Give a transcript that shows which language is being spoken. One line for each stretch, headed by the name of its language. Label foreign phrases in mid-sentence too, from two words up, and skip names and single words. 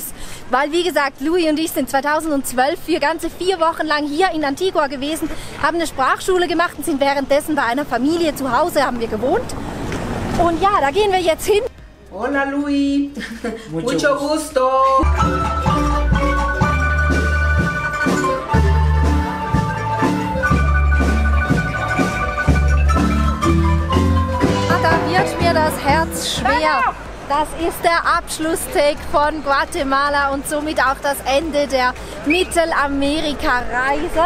German: Weil, wie gesagt, Louis und ich sind 2012 für ganze 4 Wochen lang hier in Antigua gewesen, haben eine Sprachschule gemacht und sind währenddessen bei einer Familie zu Hause, haben wir gewohnt. Und ja, da gehen wir jetzt hin.
Spanish: Hola Louis, mucho gusto.
German: Da wird mir das Herz schwer. Das ist der Abschlusstake von Guatemala und somit auch das Ende der Mittelamerika-Reise.